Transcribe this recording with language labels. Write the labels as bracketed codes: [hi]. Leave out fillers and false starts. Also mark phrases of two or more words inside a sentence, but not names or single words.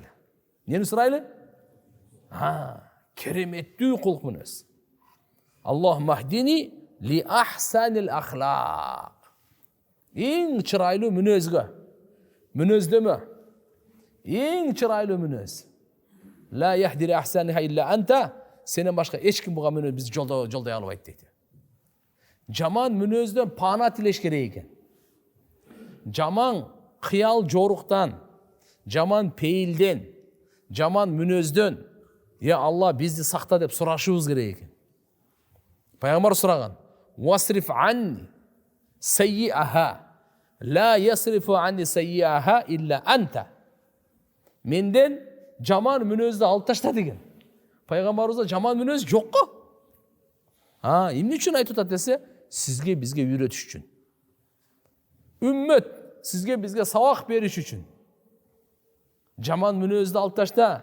[ky] Нени сурайлы? Кереметтүү кулк мүнөз. [ar] اللهم اهدني لأحسن الأخلاق. [ky] Эң чырайлуу мүнөзгө, мүнөздөмө, эң чырайлуу мүнөз. [ar] لا يهدي لأحسنها إلا أنت. [ky] Сенен башка эч ким буга мүнөз бизди жолдой албайт дейт. Жаман мүнөздөн пана тилеш керек экен. Жаман кыял жоруктан, жаман пейилден, жаман мүнөздөн Алла бизди сакта деп сурашыбыз керек экен. Пайгамбар сураган: [ar] "واصرف عني سيئها لا يصرف عني سيئها إلا أنت." [ky] Менден жаман мүнөздү алып ташта деген. Пайгамбарыбызда жаман мүнөз жок го. Эмне үчүн айтып атат десе, сизге бизге үйрөтүш үчүн. Үммөт сизге бизге сабак бериш үчүн. Жаман мүнөздү алып ташта.